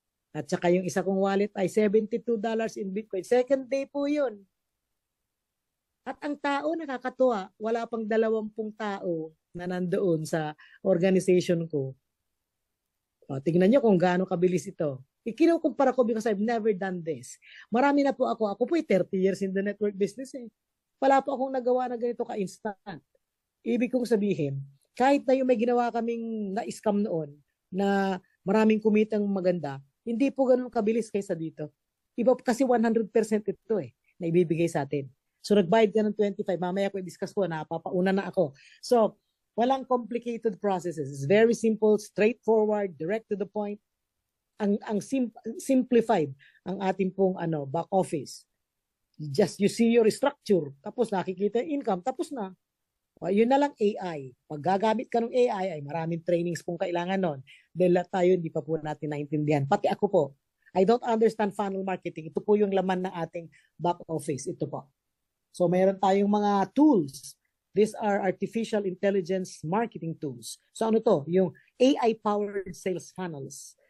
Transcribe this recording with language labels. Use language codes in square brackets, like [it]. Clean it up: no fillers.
[tl] At saka yung isa kong wallet ay $72 in Bitcoin. [en] Second day [tl] po yun. At ang tao nakakatuwa, wala pang 20 tao na nandoon sa organization ko. O, tingnan nyo kung gaano kabilis ito. Ikinukumpara ko [en] because I've never done this. [tl] Marami na po ako. Ako po 30 years in the network business eh. Wala po akong nagawa na ganito ka-instant. Ibig kong sabihin, kahit na yung may ginawa kaming na-scam noon na maraming kumitang maganda, hindi po ganun kabilis kaysa dito. Iba kasi 100% ito eh, na ibibigay sa atin. So nagbayad ka ng 25, mamaya ko i-discuss ko, napapauna na ako. [en] So, [tl] walang [en] complicated processes. It's very simple, straightforward, direct to the point. [tl] Ang simplified ang ating pong back office. [en] You see your structure, [tl] tapos nakikita yung income, tapos na. Yun na lang AI. Pag gagamit ka ng AI, ay maraming trainings pong kailangan nun. Dahil tayo, hindi pa po natin naintindihan. Pati ako po, [en] I don't understand funnel marketing. [tl] Ito po yung laman ng ating back office. Ito po. So, mayroon tayong mga tools. [en] These are artificial intelligence marketing tools. So, [tl] ano to? Yung AI-powered sales funnels.